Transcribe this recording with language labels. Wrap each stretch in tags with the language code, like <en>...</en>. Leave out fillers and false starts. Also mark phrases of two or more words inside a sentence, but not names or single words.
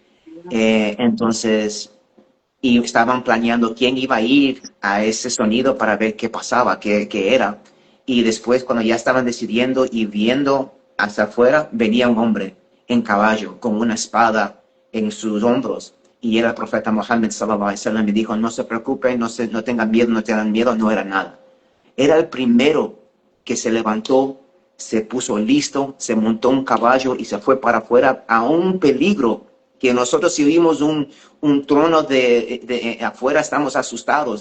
<es>Entonces, y estaban planeando quién iba a ir a ese sonido para ver qué pasaba, qué era. Y después, cuando ya estaban decidiendo y viendo hacia afuera, venía un hombre en caballo con una espada en sus hombros. Y era el profeta Muhammad</es> <ar>صلى الله عليه وسلم</ar> <es>y dijo, no se preocupen, no tengan miedo, no tengan miedo, no era nada. Era el primero que se levantó, se puso listo, se montó un caballo y se fue para afuera a un peligro que nosotros si vimos un trono de afuera estamos asustados.</es>